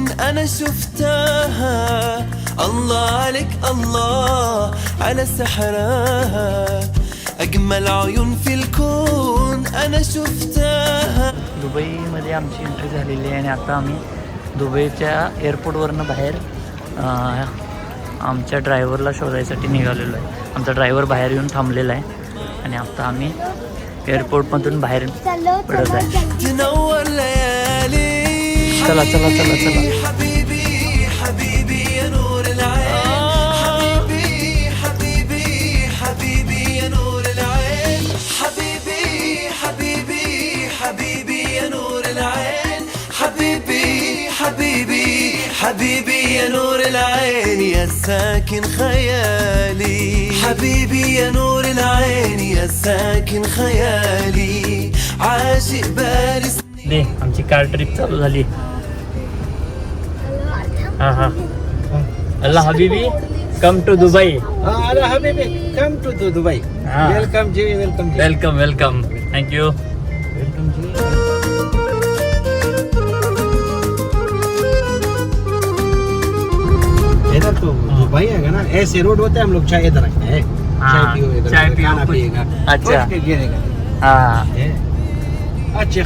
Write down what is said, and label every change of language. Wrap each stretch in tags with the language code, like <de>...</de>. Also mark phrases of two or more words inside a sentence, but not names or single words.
<ar>أنا شفتها الله عليك الله على سحرها أجمل عيون في الكون أنا شفتها.</ar> <mr>दुबईमध्ये आमची एंट्री झालेली आहे आणि आता आम्ही दुबईच्या एअरपोर्टवरनं बाहेर आमच्या ड्रायव्हरला शोधायसाठी निघालेलो आहे. आमचा ड्रायव्हर बाहेर येऊन थांबलेला आहे आणि आता आम्ही एअरपोर्टमधून बाहेर पडत आहे.</mr> <ar>تنور ليالي</ar> <mr>चला चला चला चला.</mr> <ar>حبيبي حبيبي يا نور العين حبيبي حبيبي حبيبي يا نور العين حبيبي حبيبي حبيبي يا نور العين حبيبي حبيبي حبيبي يا نور العين يا ساكن خيالي حبيبي يا نور العين يا ساكن خيالي عاشق بالي.</ar> <mr>दे आमची</mr> <en>car trip</en> <mr>चालू झाली. हां हां.</mr> <ar>الله حبيبي</ar> <en>come to Dubai. Hello, Habibi. Come to Dubai. Ah. Welcome, Ji. Welcome, Ji. Welcome welcome. Thank you. Welcome, Ji.</en> <hi>इधर तो दुबई है ना, ऐसे रोड होते हैं, हम लोग चाय इधर रखते हैं. हाँ, चाय पियो इधर, चाय पियो, खाना कुछ- पिएगा. अच्छा. उठ के गिरेगा. हाँ है. अच्छे</hi>